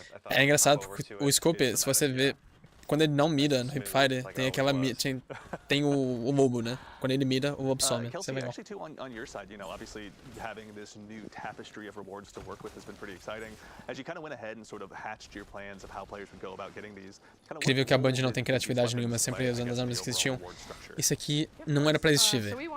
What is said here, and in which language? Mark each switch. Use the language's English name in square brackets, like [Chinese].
[Portuguese] É engraçado porque o scope, se você vê, quando ele não mira no Hipfire, tem aquela tem o MOBO, né? Quando ele mira, o mob some. Isso é legal. [English] On your side, you know, obviously having this new tapestry of rewards to work with has been pretty exciting. As you kind of went ahead and sort of hatched your plans of how players would go about getting these. [Portuguese] Incrível que a Band não tem criatividade nenhuma, sempre usando as armas que existiam. Isso aqui não era pra existir, velho.